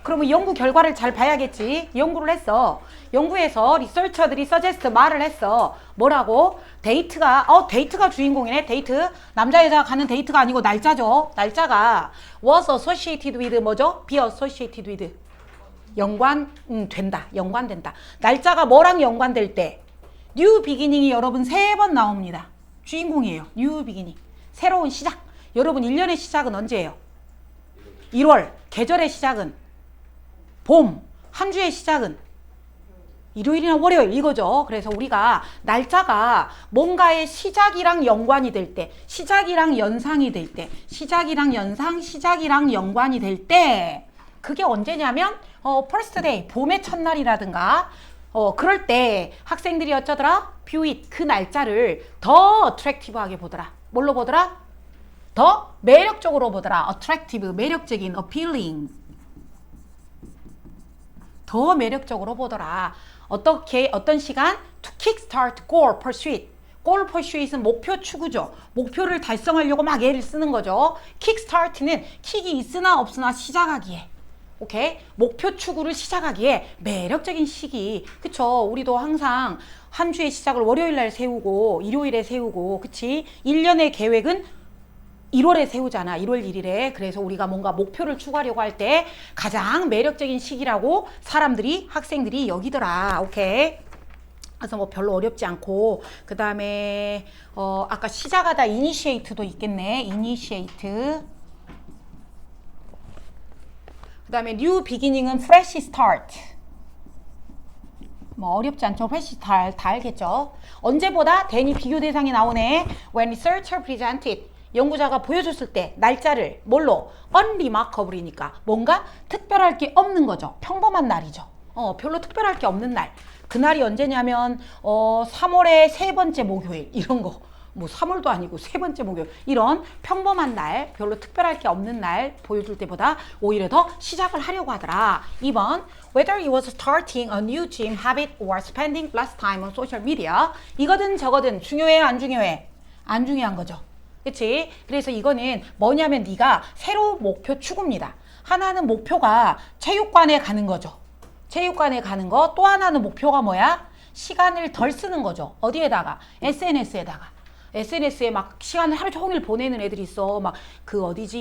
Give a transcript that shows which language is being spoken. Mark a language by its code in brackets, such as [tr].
[ko] 그러면 연구 결과를 잘 봐야겠지. 연구를 했어. 연구에서 리서처들이 suggest 말을 했어. 뭐라고? 데이트가 주인공이네. 데이트. 남자 여자가 가는 데이트가 아니고 날짜죠. 날짜가 [en] was associated with [ko] 뭐죠? [en] be associated with [ko] 연관된다. 날짜가 뭐랑 연관될 때? new beginning이 여러분 3번 나옵니다. 주인공이에요. new beginning. 새로운 시작. 여러분 1년의 시작은 언제예요? 1월. 계절의 시작은 봄. 한 주의 시작은 일요일이나 월요일 이거죠. 그래서 우리가 날짜가 뭔가의 시작이랑 연관이 될 때, 시작이랑 연상이 될 때, 시작이랑 연관이 될 때, 그게 언제냐면 [en] first day, [ko] 봄의 첫날이라든가 그럴 때 학생들이 어쩌더라? [en] view it, [ko] 그 날짜를 더 attractive하게 보더라. 뭘로 보더라? 더 매력적으로 보더라. attractive, 매력적인, appealing. 더 매력적으로 보더라. 어떤 시간? [en] to kickstart goal pursuit. [ko] goal pursuit은 목표 추구죠. 목표를 달성하려고 막 애를 쓰는 거죠. kickstart는 킥이 있으나 없으나 시작하기에. 오케이? 목표 추구를 시작하기에 매력적인 시기. 그쵸? 우리도 항상 한 주의 시작을 월요일 날 세우고 일요일에 세우고, 그치? 1년의 계획은 1월에 세우잖아. 1월 1일에. 그래서 우리가 뭔가 목표를 추구하려고 할 때 가장 매력적인 시기라고 학생들이 여기더라. 오케이? 그래서 뭐 별로 어렵지 않고, 그 다음에 아까 시작하다 initiate도 있겠네. [en] initiate. [ko] 그 다음에 new beginning은 fresh start. 뭐 어렵지 않죠. [en] fresh start [ko] 다 알겠죠. 언제보다 then이 비교 대상이 나오네. [en] when researcher presented. [ko] 연구자가 보여줬을 때 날짜를 뭘로? unremarkable이니까 뭔가 특별할 게 없는 거죠. 평범한 날이죠. 별로 특별할 게 없는 날. 그날이 언제냐면 3월의 세 번째 목요일 이런 거. 뭐 3월도 아니고 세 번째 목요일 이런 평범한 날 별로 특별할 게 없는 날 보여줄 때보다 오히려 더 시작을 하려고 하더라. [en] 2번 whether it was starting a new gym habit or spending less time on social media [ko] 이거든 저거든 중요해 안 중요해? 안 중요한 거죠. 그치? 그래서 이거는 뭐냐면 네가 새로운 목표 추구입니다. 하나는 목표가 체육관에 가는 거죠. 체육관에 가는 거. 또 하나는 목표가 뭐야? 시간을 덜 쓰는 거죠. 어디에다가? SNS에다가. SNS에 막 시간을 하루 종일 보내는 애들이 있어. 막 그 어디지?